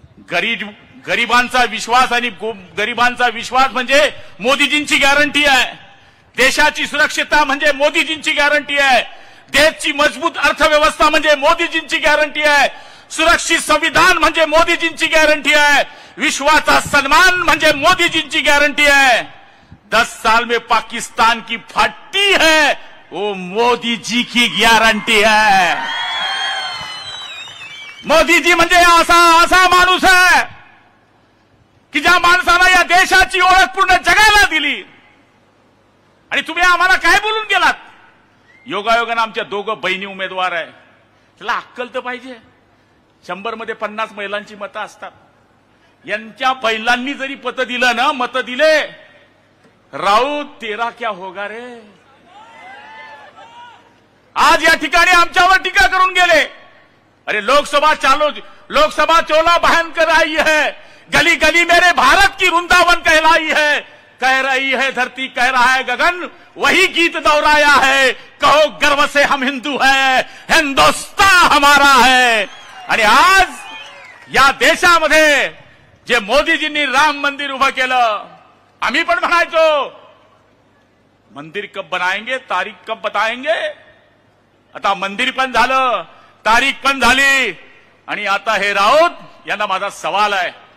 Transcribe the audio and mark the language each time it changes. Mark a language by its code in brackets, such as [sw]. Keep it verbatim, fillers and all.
[mr] गरीब गरिबांचा विश्वास आणि गरिबांचा विश्वास म्हणजे मोदीजींची गॅरंटी आहे. देशाची सुरक्षितता म्हणजे मोदीजींची गॅरंटी आहे. देशची मजबूत अर्थव्यवस्था म्हणजे मोदीजींची गॅरंटी आहे. सुरक्षित संविधान म्हणजे मोदीजींची गॅरंटी आहे. विश्वाचा सन्मान म्हणजे मोदीजींची गॅरंटी आहे. [hi] दस साल में पाकिस्तान की फटी है, वो मोदी जी की गॅरंटी है. [mr] मोदी जी म्हणजे असा असा माणूस आहे की ज्या माणसाला या देशाची ओळख पूर्ण जगायला दिली. आणि तुम्ही आम्हाला काय बोलून गेलात? योगायोगानं आमच्या दोघं बहिणी उमेदवार आहे. त्याला अक्कल तर पाहिजे. शंभर मध्ये पन्नास महिलांची मतं असतात. यांच्या बैलांनी जरी पतं दिलं ना, मतं दिले, [hi] राऊत तेरा क्या होगा रे. [mr] आज या ठिकाणी आमच्यावर टीका करून गेले. [hi] अरे लोकसभा चालो, लोकसभा चोला बहन कर आई है, गली गली मेरे भारत की वृंदावन कहलाई है. कह रही है धरती, कह रहा है गगन, वही गीत दोहराया है. कहो गर्व से हम हिंदू है, हिंदुस्ता हमारा है. [mr] आणि आज या देशामध्ये जे मोदीजींनी राम मंदिर उभं केलं, आम्ही पण म्हणायचो [hi] मंदिर कब बनाएंगे, तारीख कब बताएंगे. [mr] आता मंदिर पण झालं, तारीख पण झाली. आणि आता हे राऊत यांना माझा सवाल आहे.